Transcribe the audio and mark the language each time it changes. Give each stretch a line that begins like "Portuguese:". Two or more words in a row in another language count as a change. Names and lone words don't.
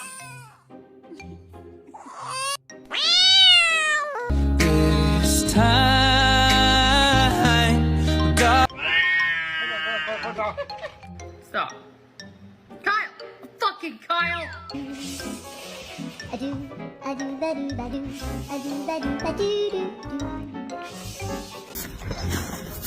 English: This time, God. Stop. Kyle! Fucking Kyle! I do, I do, ba do, ba do, I do, ba do, ba do, do, do.